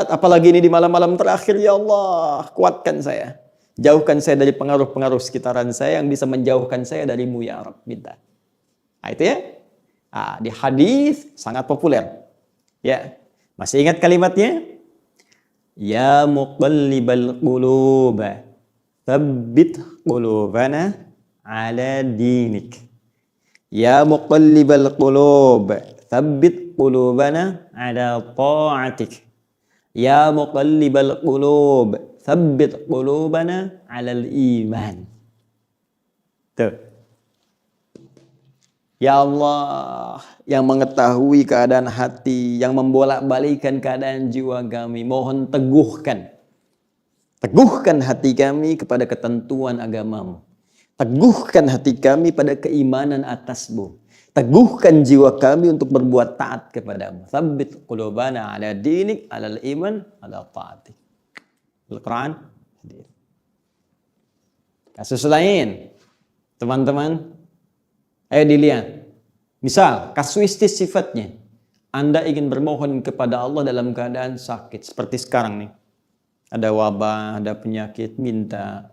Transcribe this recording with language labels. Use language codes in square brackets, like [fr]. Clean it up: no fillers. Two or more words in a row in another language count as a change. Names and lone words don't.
[id] Apalagi ini di malam-malam terakhir [ar] يا الله. [id] Kuatkan saya. Jauhkan saya dari pengaruh-pengaruh sekitaran saya yang bisa menjauhkan saya darimu [ar] يا رب. [id] Minta. Nah, itu ya. Nah, di hadis sangat populer. Ya. Masih ingat kalimatnya? [ar] يا مقلب القلوب ثبت قلوبنا على دينك. يا مقلب القلوب ثبت قلوبنا على طاعتك. يا مقلب القلوب ثبت قلوبنا على إيمان. [id] Tuh. [ar] يا الله, [id] yang mengetahui keadaan hati, yang membolak-balikan keadaan jiwa kami, mohon teguhkan. Teguhkan hati kami kepada ketentuan agamamu. Teguhkan hati kami pada keimanan atasmu. Teguhkan jiwa kami untuk berbuat taat kepadamu. [ar] ثبت قلوبنا على دينك على إيمان على طاعتك. [id] Al-Quran. Kasus lain, teman-teman. Ayo dilihat. Misal, kasuistis sifatnya. Anda ingin bermohon kepada Allah dalam keadaan sakit. Seperti sekarang nih. Ada wabah, ada penyakit, minta.